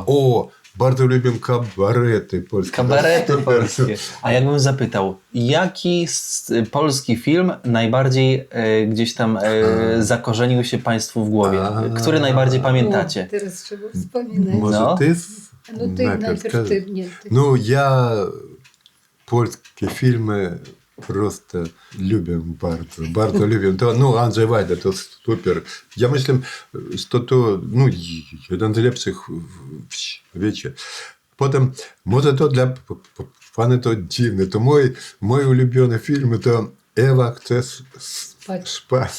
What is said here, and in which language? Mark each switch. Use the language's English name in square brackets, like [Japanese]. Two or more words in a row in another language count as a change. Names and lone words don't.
[Polish] O, bardzo lubię kabarety polskie. Kabarety polskie. A jakbym zapytał, jaki polski film najbardziej gdzieś tam zakorzenił się państwu w głowie? Który najbardziej pamiętacie? O, teraz trzeba wspominać. Może No. ty No ty najpierw [Russian] скажи. [Polish] ty. Nie, ty. [Russian] Ну, я польские фильмы просто любим [Polish] bardzo, bardzo lubię. To, no, Andrzej Wajda to super. Ja myślę, że to no, jeden z lepszych w świecie. Potem, może to dla pana to dziwne, to mój ulubiony film to Ewa chce spać.